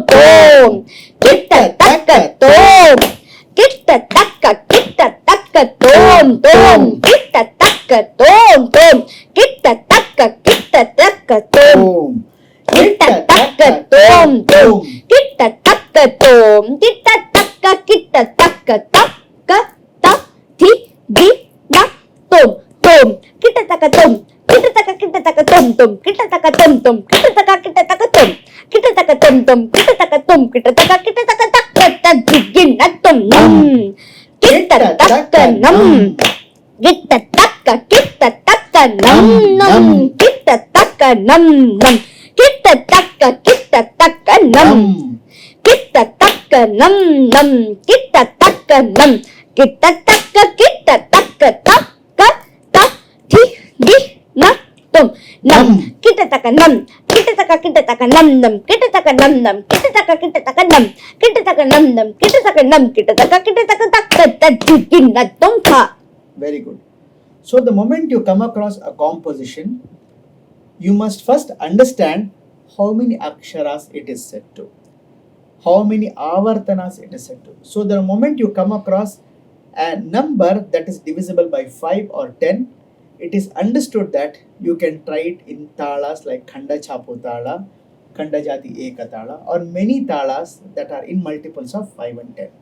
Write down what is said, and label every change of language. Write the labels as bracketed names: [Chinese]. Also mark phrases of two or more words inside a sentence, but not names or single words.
[English] tum, kitta taka tum, kitta taka tum, kitta taka tum, kitta taka tum, kitta taka tum, kitta taka tum, kitta taka ta ka ta thi di na tum, kitta taka tum, kitta taka tum, kitta taka tum, kitta taka tum, kitta taka tum, kitta taka ta thi gin na tum nam, kitta taka nam, kitta taka nam, kitta taka nam, kitta taka nam, kitta taka nam, kitta taka nam, kitta taka ta ka ta thi di na tum nam, kitta taka nam, kitta taka nam, kitta taka nam, kitta taka nam, kitta taka nam, kitta taka nam, kitta taka ta thi gin na tum tha. Very good. So the moment you come across a composition, you must first understand how many aksharas it is set to, how many avartanas it is set to. So the moment you come across a number that is divisible by 5 or 10, it is understood that you can try it in talas like Khanda Chapu tala, Khanda Jati Eka tala, or many talas that are in multiples of 5 and 10.